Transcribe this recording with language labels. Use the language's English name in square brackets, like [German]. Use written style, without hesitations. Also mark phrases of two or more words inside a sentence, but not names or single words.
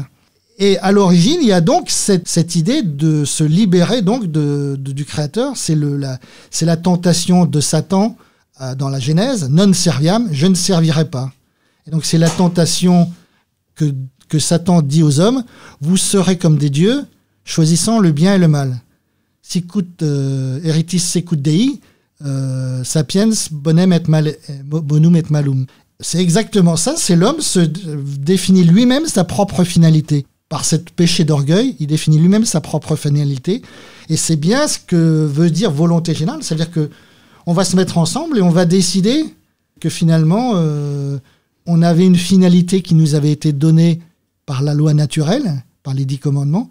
[French] Et à l'origine, il y a donc cette idée de se libérer donc du Créateur. C'est la tentation de Satan dans la Genèse, [Latin] non serviam, [French] je ne servirai pas. Et donc c'est la tentation que Satan dit aux hommes, vous serez comme des dieux, choisissant le bien et le mal. [Latin] sicut eritis secut Dei, sapiens bonum et malum. [French] C'est exactement ça, c'est l'homme se définit lui-même sa propre finalité. Par ce péché d'orgueil, il définit lui-même sa propre finalité. Et c'est bien ce que veut dire volonté générale, c'est-à-dire qu'on va se mettre ensemble et on va décider que finalement, on avait une finalité qui nous avait été donnée par la loi naturelle, par les 10 commandements.